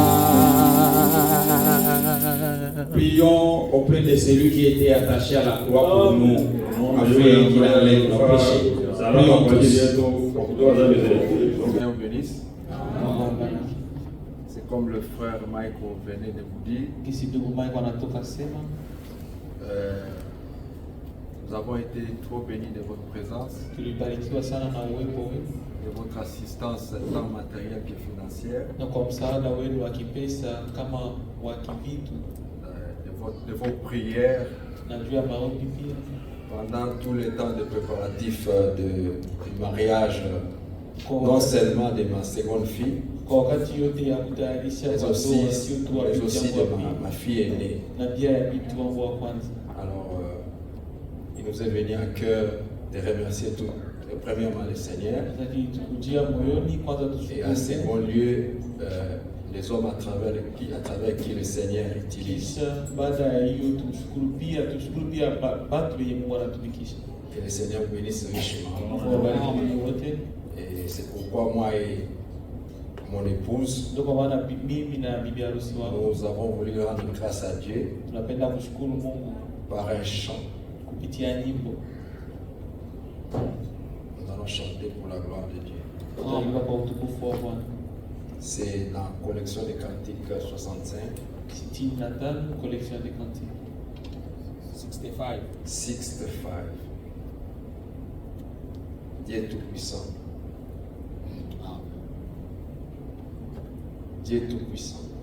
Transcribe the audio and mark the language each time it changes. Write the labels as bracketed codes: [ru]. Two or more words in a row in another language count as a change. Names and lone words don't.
[fr] Prions auprès de celui qui était attaché à la croix pour nous, afin qu'il enlève nos péchés. Prions tous. Seigneur vous bénisse. C'est comme le frère Michael venait de vous dire. Nous avons été trop bénis de votre présence, [sw] Tulibarikiwa sana na uwepo wenu [fr] de votre assistance tant matérielle que financière, [sw] na kwa msaada wenu wa kipesa kama wa kivitu [fr] de vos prières [sw] na juu ya maombi pia. [fr] pendant tout le temps de préparatif du mariage, non seulement de ma seconde fille, [sw] Kwa wakati yote ya kutayarisha [fr] mais [sw] kwa [fr] aussi, [sw] ndoa, sio tu wa [fr] mais [sw] binti [fr] aussi [sw] yangu [fr] de [sw] wa pili, [fr] ma fille aînée. [sw] na pia ya binti wangu wa kwanza. [fr] Alors, il nous est venu à cœur de remercier tout, premièrement le Seigneur, [sw] Sasa tukujia moyoni kwanza [fr] et en [sw] tushukuru [fr] second lieu les hommes à travers qui le Seigneur utilise. [sw] Kisha baada ya hiyo tumshukuru pia watu wenye Mungu anatumikisha. [fr] Que le Seigneur bénisse richement. [sw] Mungu awabariki wote. [fr] Et c'est pourquoi moi et mon épouse, [sw] Ndio kwa maana mimi na bibi harusi wangu [fr] nous avons voulu rendre grâce à Dieu [sw] tunapenda kushukuru Mungu [fr] par un chant. [sw] kupitia nyimbo. [fr] Nous allons chanter pour la gloire de Dieu. [sw] Tunaimba kwa utukufu wa Bwana. [fr] C'est la collection des cantiques 65. 65 collection de cantiques. 65. 65. Dieu est tout-puissant. Dieu est tout-puissant.